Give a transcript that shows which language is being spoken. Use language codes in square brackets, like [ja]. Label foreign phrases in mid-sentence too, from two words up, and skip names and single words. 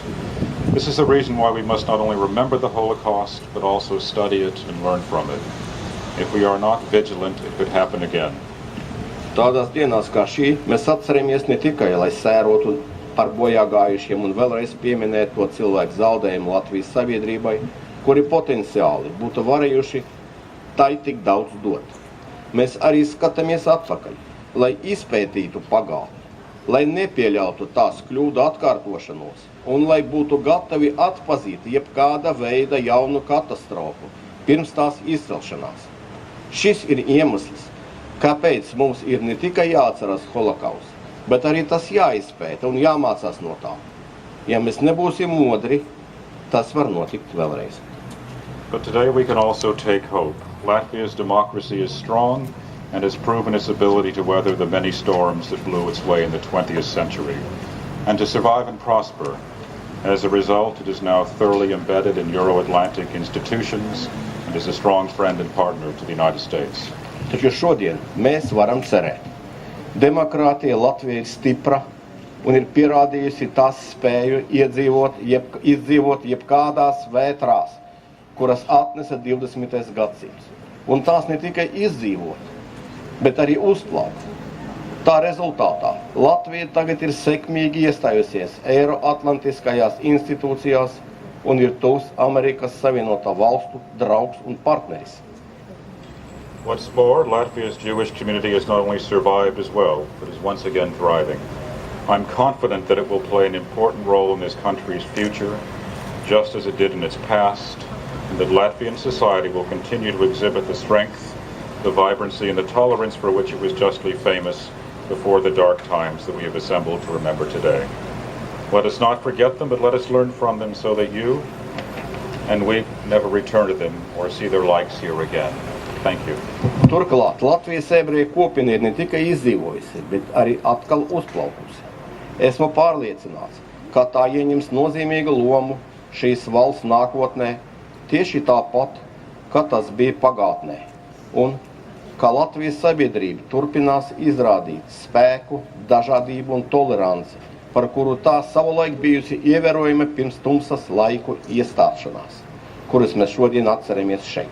[en] This is the reason why we must not only remember the Holocaust but also study it and learn from it. If we are not vigilant, it could happen again. [lv] Tādās dienās kā šī mēs atceramies ne tikai, lai sērotu par bojā gājušiem un vēlreiz pieminēt to cilvēku zaudējumu Latvijas sabiedrībai, kuri potenciāli būtu varējuši tai tik daudz dot. Mēs arī skatāmies atpakaļ, lai izpētītu pagātni, lai nepieļautu tās kļūdu atkārtošanos un lai būtu gatavi atpazīt jebkāda veida jaunu katastrofu pirms tās izcelšanās. Šis ir iemesls, kāpēc mums ir ne tikai jāatceras holokausts, bet arī tas jāizpēta un jāmācās no tā. Ja mēs nebūsim modri, tas var notikt vēlreiz. [en] But today we can also take hope. Latvia's democracy is strong and has proven its ability to weather the many storms that blew its way in the 20th century and to survive and prosper As a result, it is now thoroughly embedded in Euro-Atlantic institutions and is a strong friend and partner to the United States. [lv] Taču šodien mēs varam cerēt. Demokrātija Latvija ir stipra un ir pierādījusi tās spēju izdzīvot jebkādās vētrās, kuras atnesa 20. gadsimts. Un tās ne tikai izdzīvot, bet arī uzplaukt. Tā rezultātā Latvija tagad ir sekmīgi iestājusies Eiroatlantiskajās institūcijās un ir tuvs Amerikas Savienoto Valstu draugs un partneris. [en] What's more, Latvia's Jewish community has not only survived as well, but is once again thriving. I'm confident that it will play an important role in this country's future, just as it did in its past, and that Latvian society will continue to exhibit the strength, the vibrancy, and the tolerance for which it was justly famous before the dark times that we have assembled to remember today. Let us not forget them, but let us learn from them so that you and we never return to them or see their likes here again. Thank you. [lv] Turklāt Latvijas ebreju kopiena ir ne tikai izdzīvojusi, bet arī atkal uzplaukusi. Esmu pārliecināts, ka tā ieņems nozīmīgu lomu šīs valsts nākotnē, tieši tāpat, kā tas bija pagātnē, un ka Latvijas sabiedrība turpinās izrādīt spēku, dažādību un toleranci, par kuru tā savulaik bijusi ievērojama pirms tumsas laiku iestāšanās, kurus mēs šodien atceramies šeit.